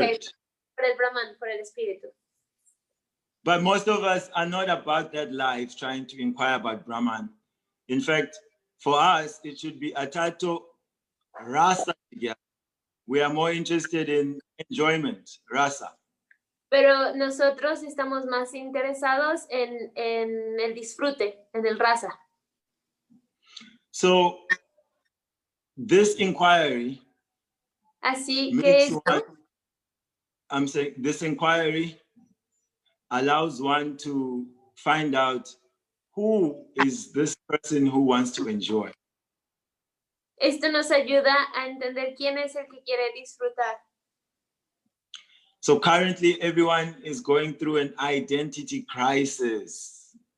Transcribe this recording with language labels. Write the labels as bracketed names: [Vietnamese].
[Spanish] Okay, por el Brahman, por el espíritu. [English] But most of us are not about that life, trying to inquire about Brahman. In fact, for us, it should be Atato Rasa. we are more interested in enjoyment, rasa. [Spanish] Pero nosotros estamos más interesados en el disfrute, en el rasa. [English] So this inquiry [Spanish] Así que [English] makes [Spanish] esto [English] one, I'm saying this inquiry allows one to find out who is this person who wants to enjoy. [Spanish] nos ayuda a entender quién es el que quiere disfrutar. [English] So currently everyone is going through an identity crisis.